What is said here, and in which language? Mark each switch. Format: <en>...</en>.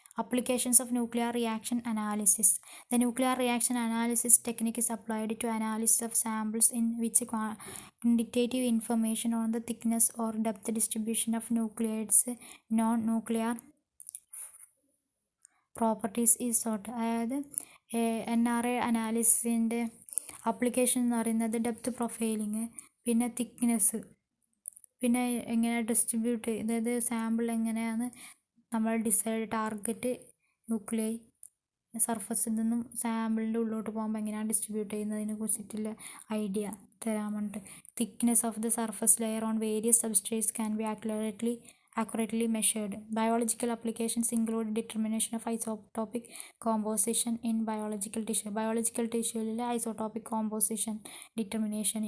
<en>Applications of nuclear reaction analysis. The nuclear reaction analysis technique is applied to analysis of samples in which quantitative information on the thickness or depth distribution of nucleides non-nuclear properties is sought.</en> <ml>അതായത് NRA അനാലിസിൻ്റെ application എന്ന് പറയുന്നത് depth പ്രൊഫൈലിങ്, പിന്നെ thickness, പിന്നെ എങ്ങനെ distribute അതായത് sample എങ്ങനെയാണ് നമ്മൾ target nuclei സർഫസിൽ നിന്നും സാമ്പിളിൻ്റെ ഉള്ളിലോട്ട് പോകുമ്പോൾ എങ്ങനെയാണ് ഡിസ്ട്രിബ്യൂട്ട് ചെയ്യുന്നതിനെ കുറിച്ചിട്ടുള്ള ഐഡിയ തരാൻ വേണ്ടിയിട്ട്.</ml> <en>Thickness of the surface layer on various substrates can be accurately measured. Biological applications include determination of isotopic composition in biological tissue. Biological tissue isotopic composition determination.</en>